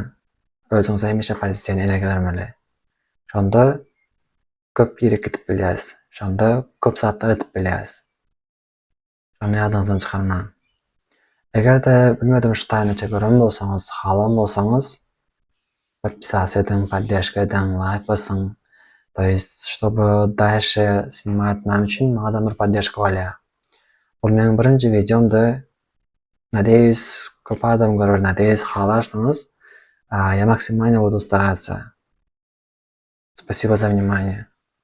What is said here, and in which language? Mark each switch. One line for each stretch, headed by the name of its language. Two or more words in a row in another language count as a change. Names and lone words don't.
Turkmen: Özüňize hemişe pozitiw energiýa bermeli. Şonda köp ýere gidip bilýäs. Şonda köp zatlar edip bilýäs. Şonu ýadyňyzdan çykarma. Egerde bilmedim şu taýynaça gören bolsaňyz, halam bolsaňyz, подписаться ediň, поддержка ediň, like basyň.
Russian: Чтобы дальше снимать нам
Turkmen: üçin maňa da bir поддержка bolýar. Bu meniň birinji videomdy. Надеюсь, köp adam görür, надеюсь, halarsyňyz.
Russian: Я максимально буду стараться. Спасибо за внимание.